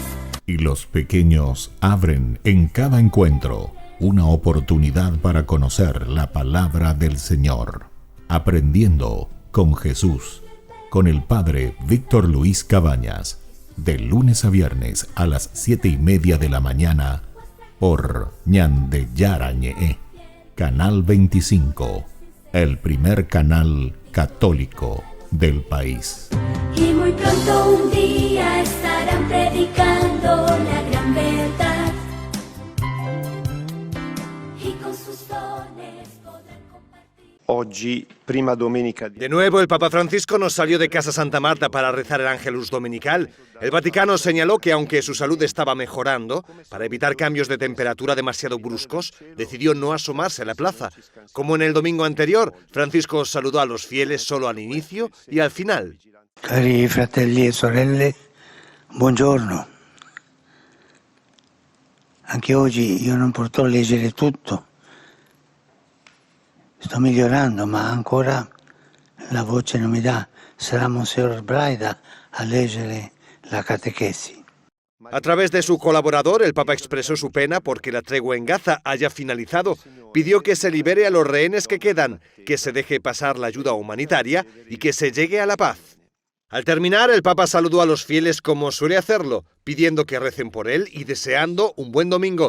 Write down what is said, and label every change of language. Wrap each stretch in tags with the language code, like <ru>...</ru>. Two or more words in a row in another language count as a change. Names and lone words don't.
<es>Y los pequeños abren en cada encuentro una oportunidad para conocer la palabra del Señor, aprendiendo con Jesús, con el Padre Víctor Luis Cabañas, de lunes a viernes a las 7:30 de la mañana, por Ñande Yarañe, Canal 25, el primer canal católico del país. Y muy pronto un día estarán predicando la gran verdad. Y con sus dones podrán compartir.</es> <it>Oggi, prima domenica</it> <es>De nuevo, el Papa Francisco nos salió de Casa Santa Marta para rezar el Ángelus Dominical. El Vaticano señaló que aunque su salud estaba mejorando, para evitar cambios de temperatura demasiado bruscos, decidió no asomarse a la plaza. Como en el domingo anterior, Francisco saludó a los fieles solo al inicio y al final.</es> <it>Cari fratelli e sorelle, buongiorno. Anche oggi io non potrò leggere tutto. Sto migliorando, ma ancora la voce non mi dà. Sarà Monsignor Braida a leggere la catechesi.</it> <es>A través de su colaborador, el Papa expresó su pena porque la tregua en Gaza haya finalizado. Pidió que se libere a los rehenes que quedan, que se deje pasar la ayuda humanitaria y que se llegue a la paz. Al terminar, el Papa saludó a los fieles como suele hacerlo, pidiendo que recen por él y deseando un buen domingo.</es>